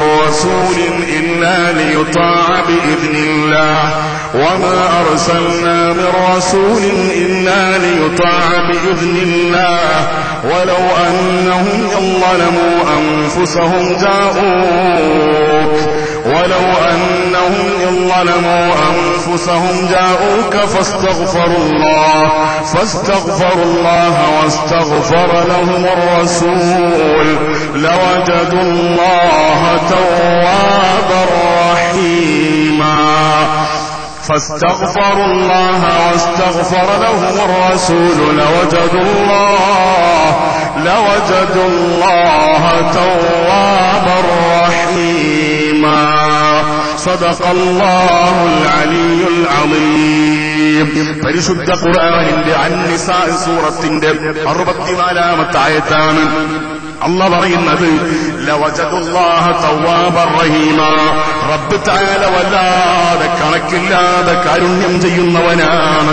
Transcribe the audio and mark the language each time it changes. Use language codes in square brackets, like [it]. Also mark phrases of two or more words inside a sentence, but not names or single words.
[ar] رسول إلا ليطاع بإذن الله وما أرسلنا من رسول إلا ليطاع بإذن الله ولو أنهم ظلموا أنفسهم جاءوك ولو أنهم ظلموا أنفسهم جاءوك فاستغفروا الله واستغفر لهم الرسول لوجدوا الله توابا رحيما. فاستغفروا الله واستغفر لهم الرسول لوجدوا الله توابا رحيما. صدق الله العلي العظيم. [ml] പരിശുദ്ധ ഖുർആനിന്റെ അൻ-നിസാ സൂറത്തിന്റെ 64-ാമത്തെ ആയത്താണ് അല്ലാഹ് പറയുന്നത്, [ar] لوجدوا الله توابا رحيما. رب تعالى [ml] വല്ലാതെ കണക്കില്ലാതെ കാരുണ്യം ചെയ്യുന്നവനാണ്.